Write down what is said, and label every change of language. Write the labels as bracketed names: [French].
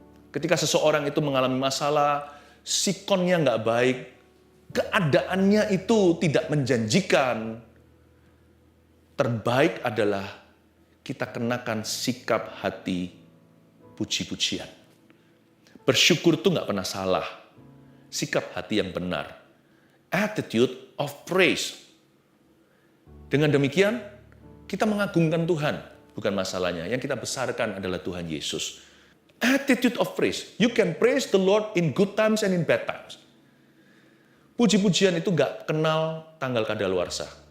[Indonesian] Ketika seseorang itu mengalami masalah, sikonnya nggak baik, keadaannya itu tidak menjanjikan, terbaik adalah kita kenakan sikap hati puji-pujian. Bersyukur itu nggak pernah salah. Sikap hati yang benar. [English] Attitude of praise. [Indonesian] Dengan demikian, kita mengagungkan Tuhan. Bukan masalahnya. Yang kita besarkan adalah Tuhan Yesus. [English] Attitude of praise. You can praise the Lord in good times and in bad times. [Indonesian] Puji-pujian itu nggak kenal tanggal kadaluarsa.